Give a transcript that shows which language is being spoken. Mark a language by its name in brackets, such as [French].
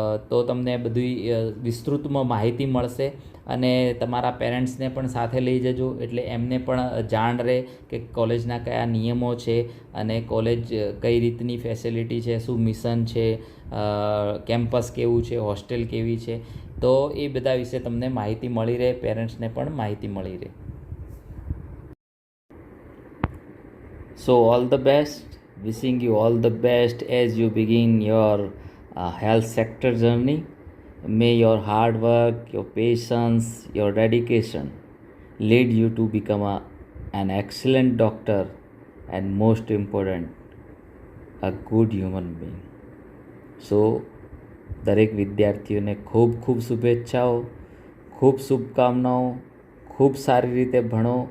[Gujarati] તો તમને બધી વિસ્તૃતમાં માહિતી મળશે અને તમારા પેરેન્ટ્સને પણ સાથે લઈ જજો, એટલે એમને પણ જાણ રહે કે કોલેજના કયા નિયમો છે અને કોલેજ કઈ રીતની ફેસિલિટી છે, શું મિશન છે, કેમ્પસ કેવું છે, હોસ્ટેલ કેવી છે. તો એ બધા વિશે તમને માહિતી મળી રહે, પેરેન્ટ્સને પણ માહિતી મળી રહે. [English] So all the best, wishing you all the best as you begin your health sector journey. May your hard work, your patience, your dedication lead you to become an excellent doctor and most important, a good human being. [Gujarati] So દરેક વિદ્યાર્થીઓને ખૂબ ખૂબ શુભેચ્છાઓ, ખૂબ શુભકામનાઓ. ખૂબ સારી રીતે ભણો,